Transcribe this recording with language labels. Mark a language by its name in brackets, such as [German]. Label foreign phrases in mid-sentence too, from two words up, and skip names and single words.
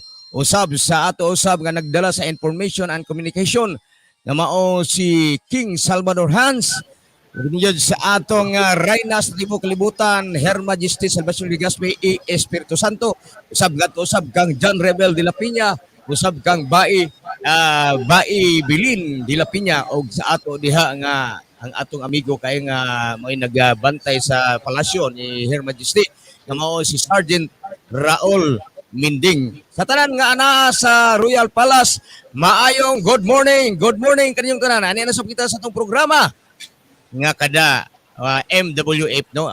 [Cebuano] Usab sa ato usab nga nagdala sa [English] information and communication [Cebuano] nga mao si King Salvador Hans. Biniyod sa atong Reyna sa Tibo Kalibutan, HRMajesty, Salvacion, Legaspi, Espiritu Santo. Usab kang John Rebel de la Piña, usab kang Bae Bilin de la Piña, og sa ato diha nga ang atong amigo kay nga may nagbantay sa palasyo ni HRMajesty nga mao si Sergeant Raul Minding. Sa tanan nga ana sa Royal Palace, maayong [English] good morning [Cebuano] kaninyong tanan. Ani na kita sa itong programa nga kada MWF, no?